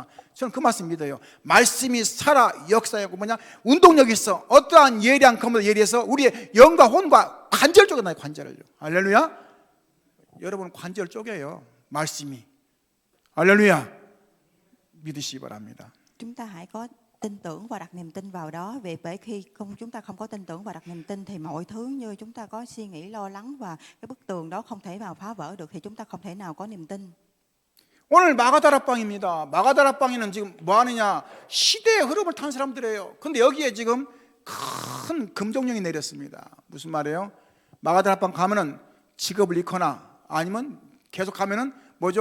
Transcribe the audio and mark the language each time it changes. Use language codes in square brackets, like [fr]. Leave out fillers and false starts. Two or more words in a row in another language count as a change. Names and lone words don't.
[ko] 저는 그 말씀 믿어요. 말씀이 살아 역사하고 뭐냐? 운동력이 있어. 어떠한 예리한 검을 예리해서 우리의 영과 혼과 관절 쪽에 나요. 관절을요. 할렐루야. 여러분 관절 쪼개요. 말씀이. 할렐루야. 믿으시기 바랍니다. [vi] Chúng ta hãy có tin tưởng và đặt niềm tin vào đó. Vì bởi khi chúng ta không có tin tưởng và đặt niềm tin thì mọi thứ như chúng ta có suy nghĩ lo lắng và cái bức tường đó không thể nào phá vỡ được, thì chúng ta không thể nào có niềm tin. [ko] 오늘 마가다락방입니다. 마가다락방에는 지금 뭐 하느냐? 시대의 흐름을 탄 사람들이에요. 근데 여기에 지금 큰 금종령이 내렸습니다. 무슨 말이에요? 마가다락방 가면은 직업을 잃거나 아니면 계속 가면은 뭐죠?